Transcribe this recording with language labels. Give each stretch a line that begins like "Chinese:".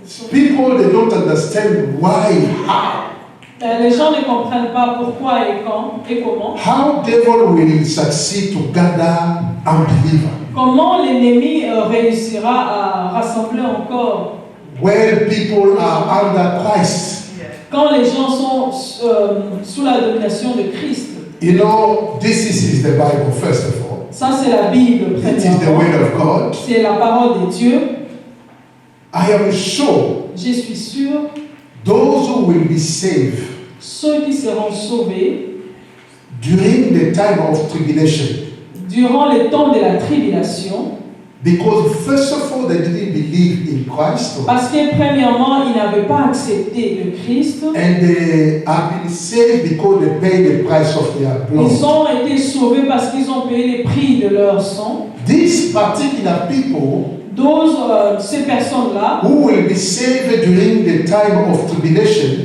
English: People they don't understand why, how.
French: Les gens ne comprennent pas pourquoi et quand et comment.
English: How devil will succeed to gather unbeliever.
French: Comment l'ennemi réussira à rassembler encore
English: Where people are under Christ.
French: quand les gens sont sous la domination de Christ.
English: You know, this is the Bible first of all.
French: Ça c'est la Bible
English: It is the
French: premièrement.
English: word of God.
French: C'est la parole de Dieu.
English: I am sure
French: Je suis sûr,
English: those who will be saved
French: ceux qui seront sauvés
English: during the time of tribulation,
French: durant le temps de la tribulation,
English: because first of all they didn't believe in Christ,
French: parce que premièrement, ils n'avaient pas accepté le Christ.
English: and they have been saved because they paid the price of their
French: Ils
English: blood.
French: ont été sauvés parce qu'ils ont payé le prix de leur sang.
English: These particular people
French: Ces personnes-là,
English: who will be saved during the time of tribulation,